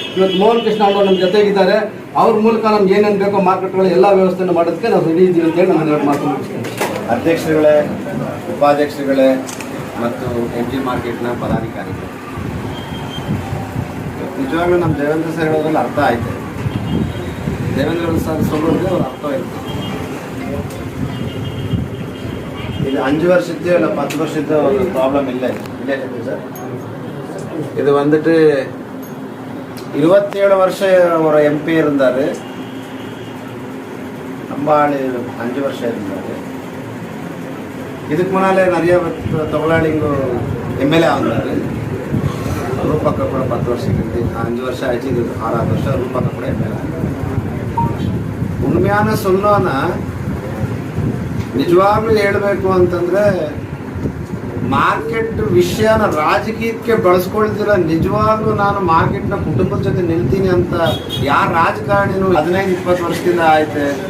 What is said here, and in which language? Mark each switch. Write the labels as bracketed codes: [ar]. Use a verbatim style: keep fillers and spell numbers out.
[kn] ಇವತ್ತು ಮೋಹನ್ ಕೃಷ್ಣ ಅವರು ನಮ್ಮ ಜೊತೆಗಿದ್ದಾರೆ, ಅವ್ರ ಮೂಲಕ ನಮ್ಗೆ ಏನೇನು ಬೇಕೋ ಮಾರ್ಕೆಟ್ಗಳ ಎಲ್ಲ ವ್ಯವಸ್ಥೆಯನ್ನು ಮಾಡೋದಕ್ಕೆ ನಾವು ರೆಡಿ ಇದ್ದೀವಿ ಅಂತೇಳಿ ನಾನು ಎರಡು ಮಾತು ಮುಗಿಸ್ತೀನಿ. ಅಧ್ಯಕ್ಷರುಗಳೇ, ಉಪಾಧ್ಯಕ್ಷರುಗಳೇ ಮತ್ತು ಎಂ ಜಿ ಮಾರ್ಕೆಟ್ನ ಪದಾಧಿಕಾರಿಗಳು, ನಿಜವಾಗ್ಲೂ ನಮ್ಮ ದೇವೇಂದ್ರ ಸರ್ ಹೇಳೋದ್ರಲ್ಲಿ ಅರ್ಥ ಆಯಿತು. ದೇವೇಂದ್ರ ಸರ್ ಸೊಲ್ಲೋದ್ರೆ ಅವ್ರ ಅರ್ಥವಾಯಿತು. ಇದು [ta] அஞ்சு வருஷத்தோ இல்லை பத்து வருஷத்தோ ஒரு ப்ராப்ளம் இல்லை இல்லை சார். இது வந்துட்டு இருபத்தேழு வருஷம் ஒரு எம்பி இருந்தார், நம்ம ஆள் அஞ்சு வருஷம் இருந்தார். இதுக்கு முன்னாலே நிறைய தொழிலாளிங்க எம்எல்ஏ வந்தார். [kn] ರೂಪಕ್ಕ ಕೂಡ ಹತ್ತು ವರ್ಷಕ್ಕಿಂತ [ta] அஞ்சு வருஷம் ஆயிடுச்சு, இது ஆறாவது வருஷம் ರೂಪಕ್ಕ கூட எம்எல்ஏ. உண்மையான சொல்லೋಣ, [kn] ನಿಜವಾಗ್ಲೂ ಹೇಳಬೇಕು ಅಂತಂದರೆ ಮಾರ್ಕೆಟ್ ವಿಷಯನ ರಾಜಕೀಯಕ್ಕೆ ಬಳಸ್ಕೊಳ್ತಿರ. ನಿಜವಾಗ್ಲೂ ನಾನು ಮಾರ್ಕೆಟ್ನ ಕುಟುಂಬದ ಜೊತೆ ನಿಲ್ತೀನಿ ಅಂತ ಯಾರು ರಾಜಕಾರಣಿನೂ ಹದಿನೈದು ಇಪ್ಪತ್ತು ವರ್ಷದಿಂದ ಆಯ್ತು.